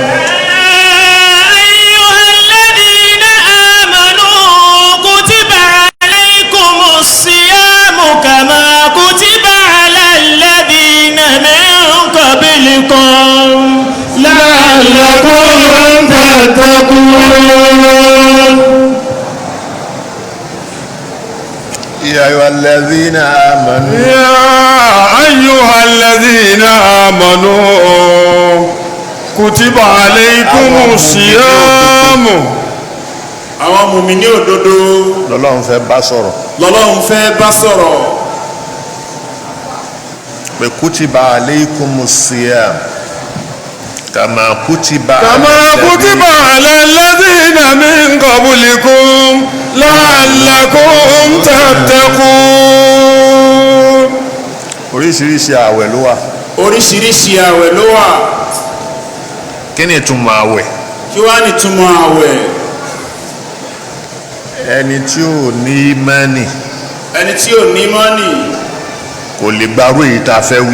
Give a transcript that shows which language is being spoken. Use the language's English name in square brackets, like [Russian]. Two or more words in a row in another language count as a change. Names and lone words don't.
[Arabic] أيها الذين آمنوا كتب عليكم الصيام كما كتب على الذين من قبلكم لعلكم تتقون. يا أيها الذين آمنوا يا أيها الذين آمنوا كتب عليكم الصيام. [Yoruba] àwọn mùmínì òdodo lọ́lọ́run fẹ́ bá sọ̀rọ̀ lọ́lọ́run fẹ́ bá sọ̀rọ̀ [Arabic] pé كتب عليكم الصيام كما كتب على الذين من قبلكم لعلكم تتقون. [Yoruba] oríṣiríṣi àwẹ̀ ló wà. oríṣiríṣi àwẹ̀ ló wà. kí ni ìtumọ̀ àwẹ̀? kí wàá ní ìtumọ̀ àwẹ̀? ẹni tí ò ní mọ́nì. ẹni tí ò ní mọ́nì. kò lè gbarú èyí tá a fẹ́ wí.